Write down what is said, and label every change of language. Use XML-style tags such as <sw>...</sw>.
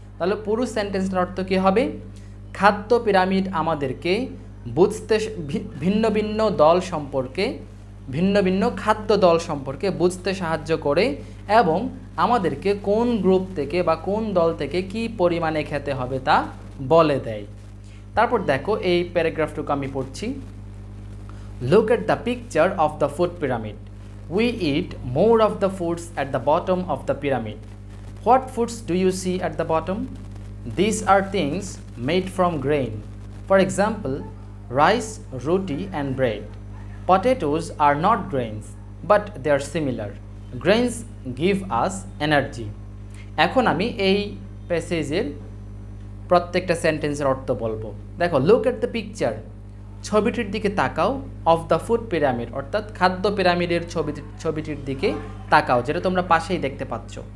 <bn>তাহলে পুরো সেন্টেন্সটার অর্থ কী হবে, খাদ্য পিরামিড আমাদেরকে বুঝতে ভিন্ন ভিন্ন দল সম্পর্কে ভিন্ন ভিন্ন খাদ্য দল সম্পর্কে বুঝতে সাহায্য করে এবং আমাদেরকে কোন গ্রুপ থেকে বা কোন দল থেকে কী পরিমাণে খেতে হবে তা বলে দেয়। তারপর দেখো এই প্যারাগ্রাফটুকু আমি পড়ছি।</bn> <en>Look at the picture of the food pyramid. We eat more of the foods at the bottom of the pyramid. What foods do you see at the bottom? These are things made from grain. For example, rice, roti and bread. Potatoes are not grains, but they are similar. Grains give us energy.</en> <bn>এখন আমি এই প্যাসেজের প্রত্যেকটা সেন্টেন্সের অর্থ বলবো। দেখো</bn> <en>look at the picture,</en> <bn>ছবিটির দিকে তাকাও,</bn> <en>of the food pyramid</en> <bn>অর্থাৎ খাদ্য পিরামিডের ছবিটির দিকে তাকাও, যেটা তোমরা পাশেই দেখতে পাচ্ছ।</bn>